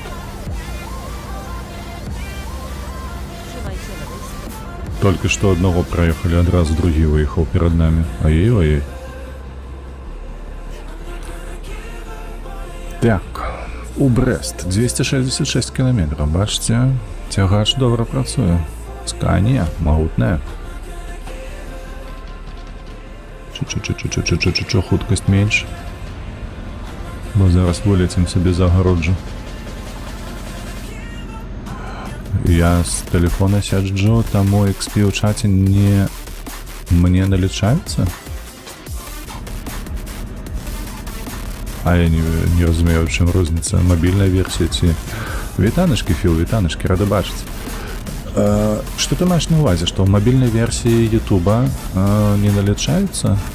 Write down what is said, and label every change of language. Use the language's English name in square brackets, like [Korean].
[Polish] Trzymaj się lewej strony. [Belarusian] Толькі што аднаго праехалі, адразу другі выехаў перад намі. Ай-ой-ой. Так, у Брэст 266 кіламетраў, бачце, цягач добра працуе. Сканія, магутная. Чу-чу-чу-чу-чу-чу-чу-чу, хуткасць менш. Бо зараз вылецім сабе за агароджу. Я з тэлефона сяджу, таму XP ў чаце мне налічаецца? А я не разумею, у чым розніца. Мабільная версія ці... Вітанашкі, Філ, вітанашкі, рада бачыць. Што ты маеш на увазе, што ў мабільнай версіі Ютуба не налічаецца?